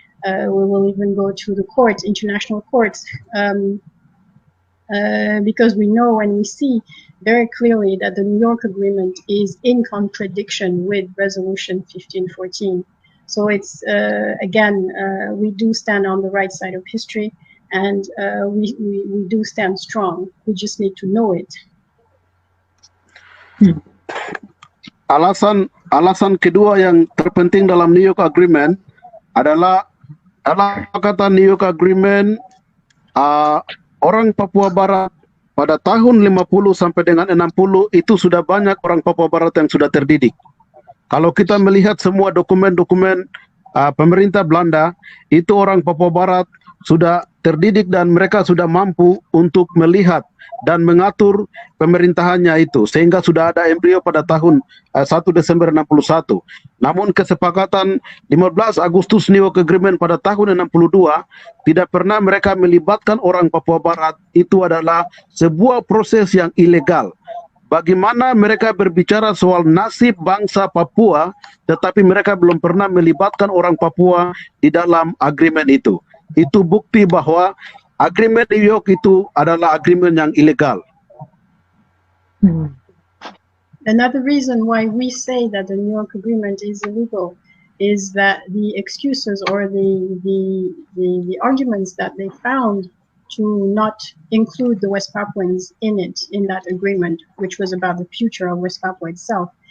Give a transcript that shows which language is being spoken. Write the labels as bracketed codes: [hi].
[en] We will even go to the courts, international courts, because we know and we see very clearly that the New York Agreement is in contradiction with Resolution 1514. So it's, again, we do stand on the right side of history, and we do stand strong. We just need to know it. [id] Alasan kedua yang terpenting dalam New York Agreement adalah kata New York Agreement, orang Papua Barat pada tahun 50 sampai dengan 60 itu sudah banyak orang Papua Barat yang sudah terdidik. Kalau kita melihat semua dokumen-dokumen pemerintah Belanda, itu orang Papua Barat sudah terdidik dan mereka sudah mampu untuk melihat dan mengatur pemerintahannya itu, sehingga sudah ada embrio pada tahun 1 Desember 61. Namun kesepakatan 15 Agustus New York Agreement pada tahun 62 tidak pernah mereka melibatkan orang Papua Barat. Itu adalah sebuah proses yang ilegal. Bagaimana mereka berbicara soal nasib bangsa Papua, tetapi mereka belum pernah melibatkan orang Papua di dalam agreement itu. Itu bukti bahwa agreement New York itu adalah agreement yang ilegal. [en] Another reason why we say that the New York Agreement is illegal is that the excuses or the arguments that they found to not include the West Papuans in it, in that agreement, which was about the future of West Papua itself.